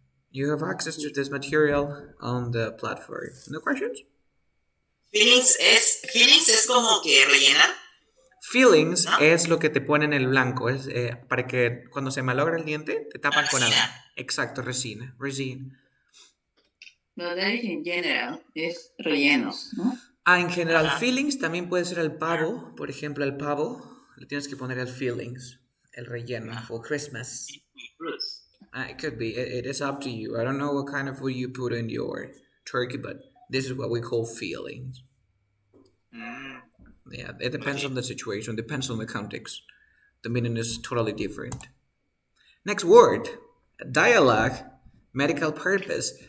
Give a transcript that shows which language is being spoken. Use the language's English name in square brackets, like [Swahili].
[English] You have access to this material on the platform. No questions? [Spanish] Feelings es como que rellenar, [English] Fillings [Spanish] ¿no? es lo que te ponen en el blanco. Es para que cuando se malogra el diente, te tapan con algo. Resina. Exacto, resina. Resina. But that is in general, es rellenos, ¿no? En general, Ajá. fillings también puede ser el pavo. Por ejemplo, el pavo le tienes que poner el fillings, el relleno [English] for Christmas. Fruits. It could be. It is up to you. I don't know what kind of food you put in your turkey, but this is what we call fillings. Mm, Yeah, it depends okay. on the situation, depends on the context. The meaning is totally different. Next word, dialogue, medical purpose.